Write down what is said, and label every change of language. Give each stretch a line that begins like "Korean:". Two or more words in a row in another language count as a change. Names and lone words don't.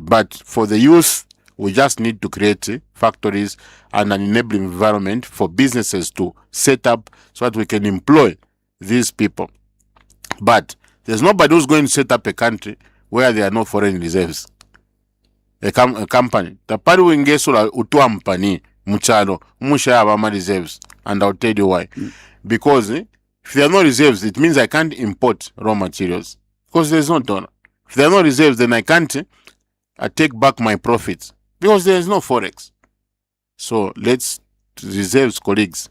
English: But for the youth, we just need to create factories and an enabling environment for businesses to set up so that we can employ these people. But there's nobody who's going to set up a country where there are no foreign reserves. A company. The party will engage
Bemba: utuampani muchalo musha abama
English: reserves, and I'll tell you why. Because if there are no reserves, it means I can't import raw materials because there's no dollar. If there are no reserves, then I can't take back my profits because there is no forex. So let's reserves, colleagues.